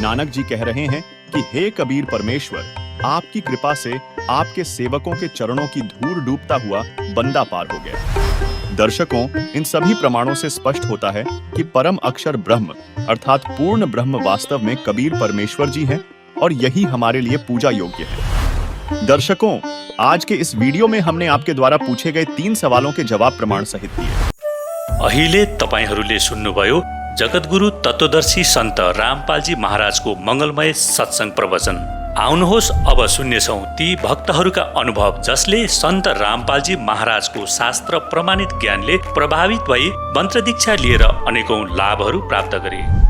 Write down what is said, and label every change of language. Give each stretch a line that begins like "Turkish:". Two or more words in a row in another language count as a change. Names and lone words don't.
Hindi: नानक जी कह रहे हैं कि हे कबीर परमेश्वर, आपकी कृपा से आपके सेवकों के चरणों की धूल डूबता हुआ बंदा पार हो गया। दर्शकों, इन सभी प्रमाणों से स्पष्ट होता है कि परम अक्षर ब्रह्म अर्थात पूर्ण ब्रह्म वास्तव में कबीर परमेश्वर जी हैं और यही हमारे लिए पूजा योग्य है। दर्शकों, आज के इस वीडियो में हमने आपके द्वारा पूछे गए 3 सवालों के जवाब प्रमाण सहित दिए।
Nepali: अहिले तपाईहरूले सुन्नुभयो जगतगुरु तत्वदर्शी सन्त रामपालजी महाराजको मंगलमय सत्संग प्रवचन। आउनुहोस् अब सुन्नेछौँ ती भक्तहरूका अनुभव जसले सन्त रामपालजी महाराजको शास्त्र प्रमाणित ज्ञानले प्रभावित भई मन्त्र दीक्षा लिएर अनेकौं लाभहरू प्राप्त गरे।